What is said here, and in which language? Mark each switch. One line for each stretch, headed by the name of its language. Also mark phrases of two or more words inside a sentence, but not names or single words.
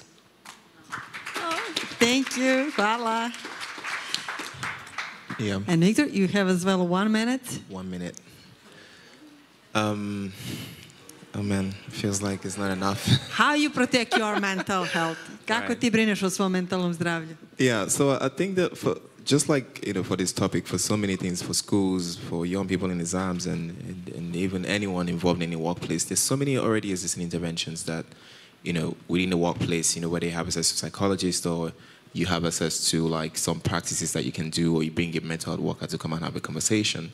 English: Oh, thank you. Hvala. Yeah. And Victor, you have as well 1 minute. 1 minute. Oh man, feels like it's not enough. How you protect your mental health?
Serbian: Kako ti brineš o svom mentalnom zdravlju?
English: Yeah, so I think that for just like, you know, for this topic, for so many things, for schools, for young people in exams, and even anyone involved in the workplace, there's so many already existing interventions that, you know, within the workplace, you know, where they have access to psychologists, or you have access to like some practices that you can do, or you bring a mental health worker to come and have a conversation.